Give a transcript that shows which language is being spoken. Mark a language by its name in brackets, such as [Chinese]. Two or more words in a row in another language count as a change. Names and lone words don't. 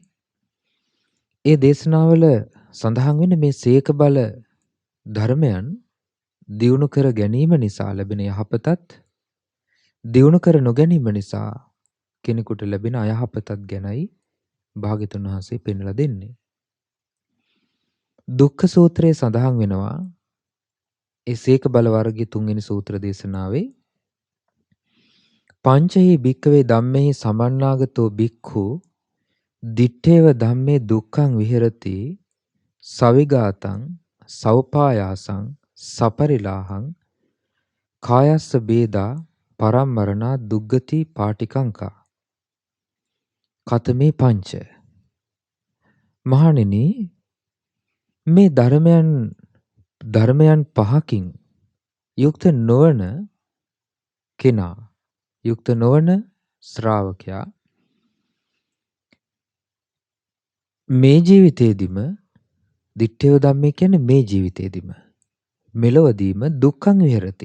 [Sinhala] ඒ දේශනාවල සඳහන් වෙන්නේ මේ සීක බල ධර්මයන් දියුණු කර ගැනීම නිසා ලැබෙන යහපතත් දියුණු කර නොගැනීම නිසා කෙනෙකුට ලැබෙන අයහපතත් ගැනයි භාග්‍යතුන් වහන්සේ පෙන්වලා දෙන්නේ. දුක්ඛ සූත්‍රයේ සඳහන් වෙනවා ඒ සීක බල වර්ගයේ 3 වෙනි සූත්‍ර දේශනාවේ [Pali] පංචහි භික්කවේ ධම්මෙහි සමන්නාගතෝ භික්ඛු දිත්තේව ධම්මේ දුක්ඛං විහෙරති සවිගාතං සෞපායාසං සපරිලාහං කායස්ස බේදා පරම්මරණා දුග්ගති පාටිකංකා කතමේ පංච. [Sinhala] මහණෙනි, මේ ධර්මයන් පහකින් යුක්ත නොවන කෙනා, යුක්ත නොවන ශ්‍රාවකයා මේ ජීවිතේදීම [Pali] දිත්තේව ධම්මේ [Sinhala] කියන්නේ මේ ජීවිතේදීම මෙලොවදීම [Pali] දුක්ඛං විහෙරති.